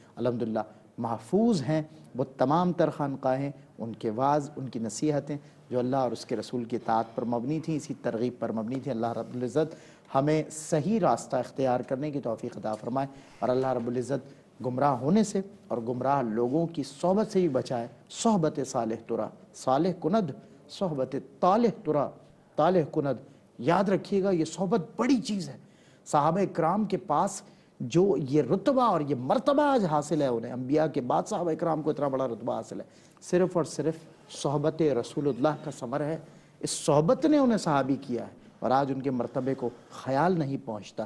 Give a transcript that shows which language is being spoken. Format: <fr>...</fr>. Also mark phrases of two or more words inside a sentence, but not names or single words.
<ur>الحمدللہ محفوظ ہیں وہ تمام تر خانقاہیں، ان کے واعظ، ان کی نصیحتیں جو اللہ اور اس کے رسول کی اطاعت پر مبنی تھیں، اسی ترغیب پر مبنی تھیں. اللہ رب العزت ہمیں صحیح راستہ اختیار کرنے کی توفیق عطا فرمائے، اور اللہ رب العزت گمراہ ہونے سے اور گمراہ لوگوں کی صحبت سے بھی بچائے.</ur> <fa>صحبت صالح ترا صالح کند، صحبت طالح ترا طالح کند.</fa> <ur>یاد رکھیے گا یہ صحبت بڑی چیز ہے. صحابہ اکرام کے پاس جو یہ رتبہ اور یہ مرتبہ آج حاصل ہے انہیں، انبیاء کے بعد صحابہ اکرام کو اتنا بڑا رتبہ حاصل ہے، صرف اور صرف صحبت رسول اللہ کا ثمر ہے. اس صحبت نے انہیں صحابی کیا ہے، اور آج ان کے مرتبے کو خیال نہیں پہنچتا.</ur>